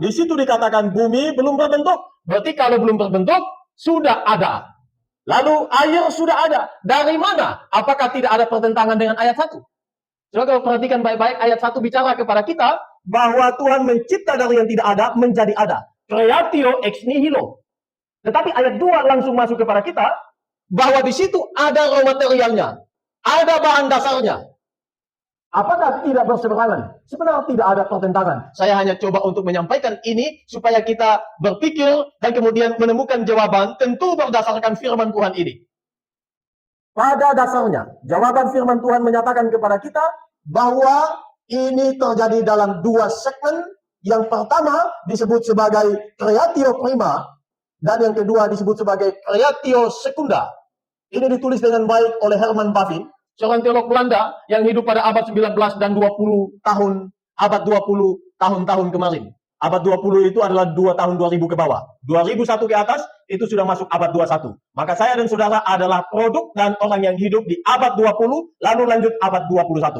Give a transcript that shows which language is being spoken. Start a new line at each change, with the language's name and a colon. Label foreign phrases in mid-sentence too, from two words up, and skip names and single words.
Indonesian: Di situ dikatakan bumi belum berbentuk. Berarti kalau belum berbentuk, sudah ada. Lalu air sudah ada. Dari mana? Apakah tidak ada pertentangan dengan ayat 1? Coba kalau perhatikan baik-baik, ayat 1 bicara kepada kita bahwa Tuhan mencipta dari yang tidak ada menjadi ada.
Latin: Creatio ex nihilo.
Indonesian: Tetapi ayat 2 langsung masuk kepada kita bahwa di situ ada
English: raw materialnya,
Indonesian: ada bahan dasarnya. Apakah tidak berseberangan? Sebenarnya tidak ada pertentangan. Saya hanya coba untuk menyampaikan ini supaya kita berpikir dan kemudian menemukan jawaban tentu berdasarkan firman Tuhan ini. Pada dasarnya, jawaban firman Tuhan menyatakan kepada kita bahwa ini terjadi dalam dua segmen. Yang pertama disebut sebagai
Latin: creatio prima,
Indonesian: dan yang kedua disebut sebagai
Latin: creatio secunda.
Indonesian: Ini ditulis dengan baik oleh Herman Bavinck, seorang teolog Belanda yang hidup pada abad 19 dan 20 tahun, abad 20 tahun-tahun kemarin. Abad 20 itu adalah 2 tahun 2000 ke bawah. 2001 ke atas, itu sudah masuk abad 21. Maka saya dan saudara adalah produk dan orang yang hidup di abad 20, lalu lanjut abad 21.